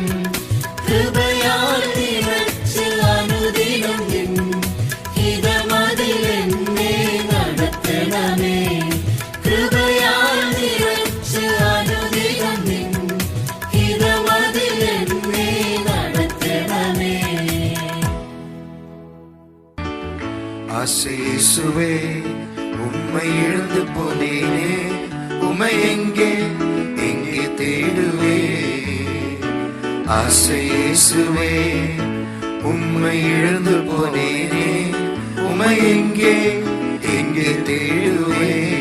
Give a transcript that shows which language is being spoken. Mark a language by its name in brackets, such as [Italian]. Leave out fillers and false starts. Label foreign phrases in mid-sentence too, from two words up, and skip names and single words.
[Malayalam] കൃപയാൽ നിറച്ച് അനുദിനം നിൻ ഹിതമതിൽ എന്നെ നടത്തണമേ. കൃപയാൽ നിറച്ച് അനുദിനം നിൻ ഹിതമതിൽ എന്നെ നടത്തണമേ. [Tamil] ஆசையேசுவே உம்மை இழந்து போனேனே, உம்மை எங்கே எங்கே தேடுவே. ஆசையேசுவே உம்மை இழந்து போனேனே, உம்மை எங்கே எங்கே தேடுவே.